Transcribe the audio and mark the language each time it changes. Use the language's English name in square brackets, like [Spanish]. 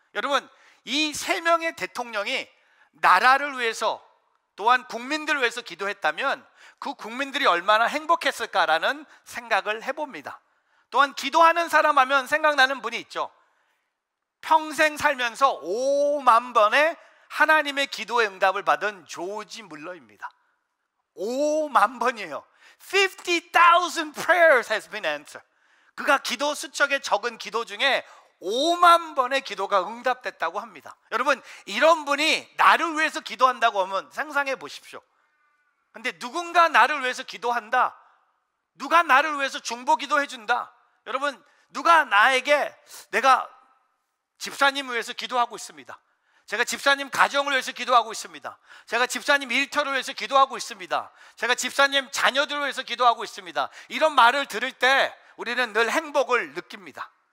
[Korean] 여러분, 이 세 명의 대통령이 나라를 위해서, 또한 국민들을 위해서 기도했다면 그 국민들이 얼마나 행복했을까라는 생각을 해봅니다. 또한 기도하는 사람 하면 생각나는 분이 있죠. 평생 살면서 5만 번의 하나님의 기도의 응답을 받은 조지 물러입니다. 5만 번이에요. [English] 50,000 prayers has been answered. [Korean] 그가 기도 수첩에 적은 기도 중에 5만 번의 기도가 응답됐다고 합니다. 여러분, 이런 분이 나를 위해서 기도한다고 하면 상상해 보십시오. 근데 누군가 나를 위해서 기도한다, 누가 나를 위해서 중보 기도해 준다, 여러분, 누가 나에게, 내가 집사님을 위해서 기도하고 있습니다, 제가 집사님 가정을 위해서 기도하고 있습니다, 제가 집사님 일터를 위해서 기도하고 있습니다, 제가 집사님 자녀들을 위해서 기도하고 있습니다, 이런 말을 들을 때 우리는 늘 행복을 느낍니다.